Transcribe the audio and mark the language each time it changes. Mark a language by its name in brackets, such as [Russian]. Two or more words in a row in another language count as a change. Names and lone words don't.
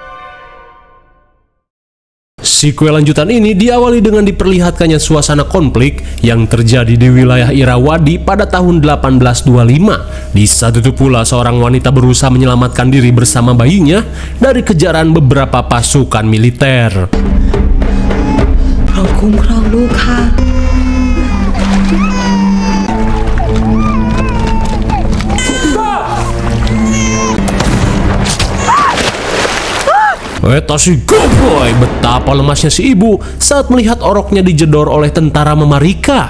[Indonesian] Sequel lanjutan ini diawali dengan diperlihatkannya suasana konflik yang terjadi di wilayah Irrawaddy pada tahun 1825. Di saat itu pula seorang wanita berusaha menyelamatkan diri bersama bayinya dari kejaran beberapa pasukan militer. [Thai] คุ้มครองลูกค่ะ [Indonesian] Si Goboy, betapa lemasnya si ibu saat melihat oroknya dijedor oleh tentara Mamarika.